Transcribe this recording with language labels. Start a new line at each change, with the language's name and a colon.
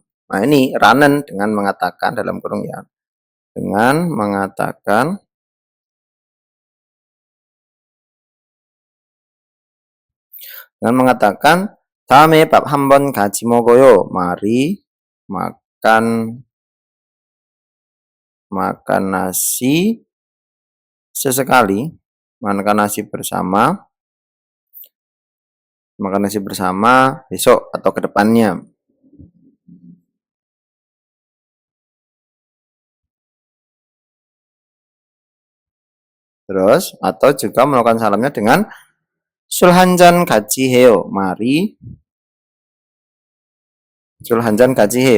Indonesian: Nah, ini ranen dengan mengatakan dalam kurung ya. Dengan mengatakan
Korean: 다음에 밥 한번 같이 먹어요.
Indonesian: Mari makan nasi sesekali, makan nasi bersama besok atau ke depannya. Terus atau juga melakukan salamnya dengan
Korean: 술 한잔 같이 해요.
Indonesian: Mari
Korean: 술 한잔 같이 해.